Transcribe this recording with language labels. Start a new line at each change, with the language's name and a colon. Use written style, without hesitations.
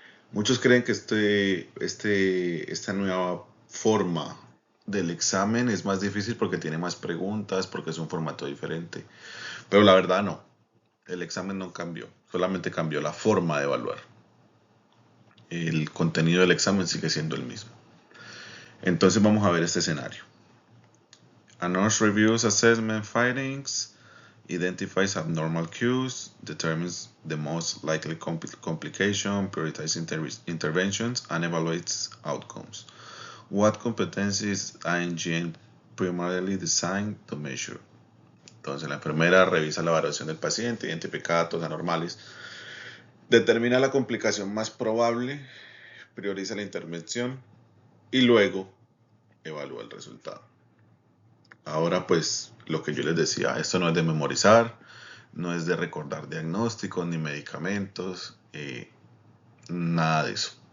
Spanish: Muchos creen que esta nueva forma del examen es más difícil porque tiene más preguntas, porque es un formato diferente. Pero la verdad no, el examen no cambió, solamente cambió la forma de evaluar. El contenido del examen sigue siendo el mismo. Entonces vamos a ver este escenario.
English: A nurse reviews assessment findings, identifies abnormal cues, determines the most likely complication, prioritizes interventions, and evaluates outcomes. What competencies INGN primarily designed to measure?
Spanish: Entonces la enfermera revisa la evaluación del paciente, identifica datos anormales, determina la complicación más probable, prioriza la intervención y luego evalúa el resultado. Ahora pues lo que yo les decía, esto no es de memorizar, no es de recordar diagnósticos ni medicamentos, nada de eso.